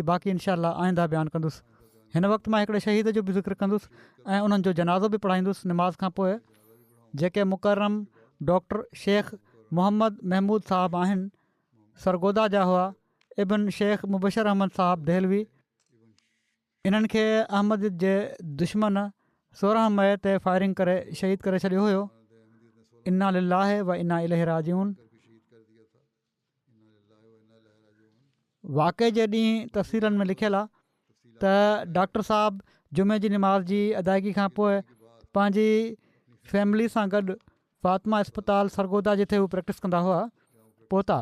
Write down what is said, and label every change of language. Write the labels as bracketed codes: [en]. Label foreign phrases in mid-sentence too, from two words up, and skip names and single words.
[sd] बाक़ी इनशा आईंदा बयानु कंदुसि। हिन वक़्तु मां हिकिड़े शहीद जो बि ज़िक्र कंदुसि ऐं उन्हनि जो जनाज़ो बि पढ़ाईंदुसि निमाज़ खां पोइ, जेके मुकर्रम डॉक्टर शेख मोहम्मद महमूद साहबु आहिनि, सरगोदा जा हुआ। इब्न शेख मुबशर अहमद साहबु दहलवी, इन्हनि खे अहमद जे दुश्मन 16 मई ते फायरिंग करे शहीद करे छॾियो हुयो। [ar] إنا لله وإنا إليه راجعون. [sd] वाक़े जे ॾींहुं तफ़सीरनि में लिखियलु आहे त डॉक्टर साहबु जुमे जी निमाज़ जी अदायगी खां पोइ पंहिंजी फैमिली सां गॾु फ़ातिमा इस्पताल सरगोदा जिथे हू प्रैक्टिस कंदा हुआ पहुता।